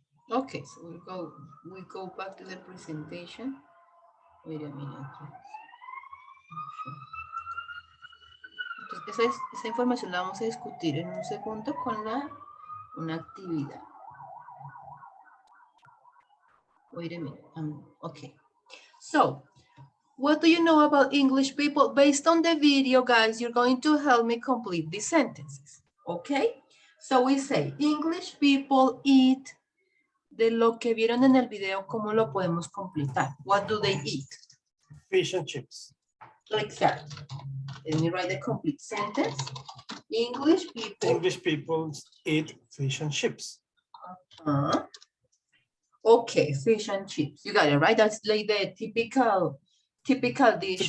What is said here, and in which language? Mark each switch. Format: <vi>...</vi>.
<en>Okay, so we go back to the presentation. Wait a minute.</en> <es>Entonces, esa información la vamos a discutir en un segundo con una actividad.</es> <en>Wait a minute. Okay. So, what do you know about English people? Based on the video, guys, you're going to help me complete these sentences. Okay? So we say, English people eat.</en> <es>De lo que vieron en el video, ¿cómo lo podemos completar?</es> <en>What do they eat? Fish and chips. Like that. Let me write the complete sentence. English people eat fish and chips. Okay, fish and chips. You got it, right? That's like the typical dish.</en>